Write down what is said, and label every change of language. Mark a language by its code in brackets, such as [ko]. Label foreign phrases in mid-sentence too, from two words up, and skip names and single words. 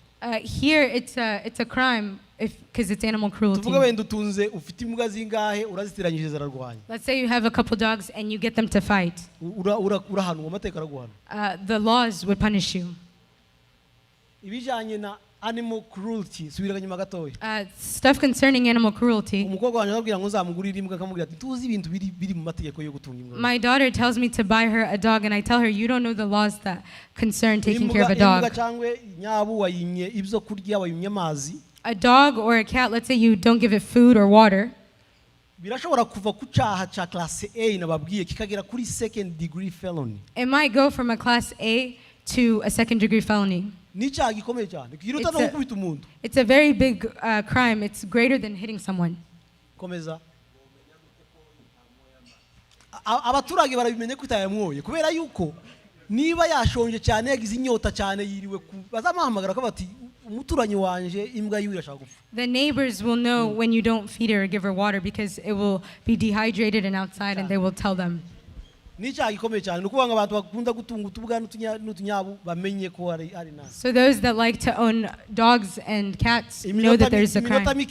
[en] Here it's a crime because it's animal cruelty. [rw] Tuvuga wenda utunze ufite imbwa zingahe uraziteranyije zararwanya. [en] Let's say you have a couple dogs and you get them to fight. [rw] Urahanwa amateka araguhana. [en] The laws would punish you. [rw] Ibijanye na [en] animal cruelty [rw] subira nyuma gatoya. [en] Stuff concerning animal cruelty. [rw] Umukobwa wanjye arabwira ngo nzamugurira imbwa akamubwira ati tuzi ibintu biri mu mategeko yo gutunga imbwa. [en] My daughter tells me to buy her a dog and I tell her you don't know the laws that concern taking care of a dog. [rw] Imbwa cyangwa nyabu wayimye ibyo kurya wayimye amazi. [en] A dog or a cat, let's say you don't give it food or water. [rw] Birashobora kuva ku cyaha cya [en] class A [rw] nababwiye kikagera kuri [en] second degree felony. It might go from a class A to a second degree felony. It's a very big crime. It's greater than hitting someone. [rw] Komeza. Abaturage barabimenye kutayamwoye kubera yuko niba yashonje cyane yagize inyota cyane yiriwe bazamuhamagara ko bati umuturanyi wanje imbwa yiwe irashaka gupfa. [en] The neighbors will know when you don't feed her or give her water because it will be dehydrated and outside and they will tell them. So those that like to own dogs and cats know that there's a crime.